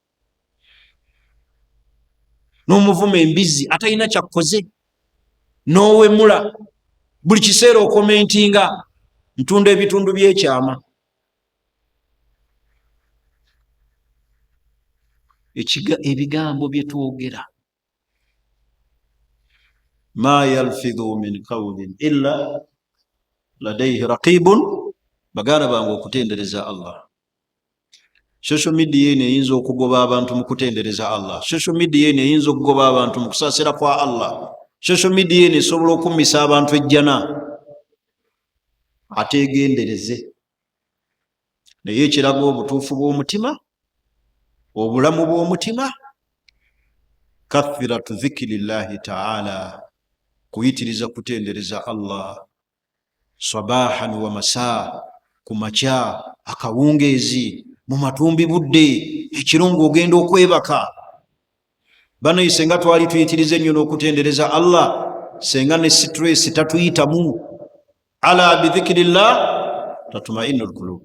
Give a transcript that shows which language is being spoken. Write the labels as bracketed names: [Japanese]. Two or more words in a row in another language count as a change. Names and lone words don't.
[Ganda] n'omuvuma embizi atalina kyakkoze, n'owemula buli kiseera okomentinga ntunda ebitundu by'ekyama. ebigambo bye twogera. [Arabic] ما يلفظ من قول إلا لديه رقيب, [Ganda] baganda bange okutendereza Allah. [English] Social media [Ganda] eno eyinza okugoba abantu mu kutendereza Allah. [English] Social media [Ganda] eno eyinza okugoba abantu mu kusaasira kwa Allah. [English] Social media [Ganda] eno esobola okummisa abantu ejjana. Ategendereze naye ekiraga obutuufu bw'omutima, obulamu bw'omutima, [Arabic] كثرة ذكر الله تعالى, [Ganda] kuyitiriza kutendereza Allah [Arabic] صباحا ومساء, [Ganda] ku makya, akawungeezi, mu matumbi budde, ekirungo ogenda okwebaka. Bano senga twali tuyitirize nnyo n'okutendereza Allah, senga ne stress tatuyitamu. [Arabic] ألا بذكر الله تطمئن القلوب.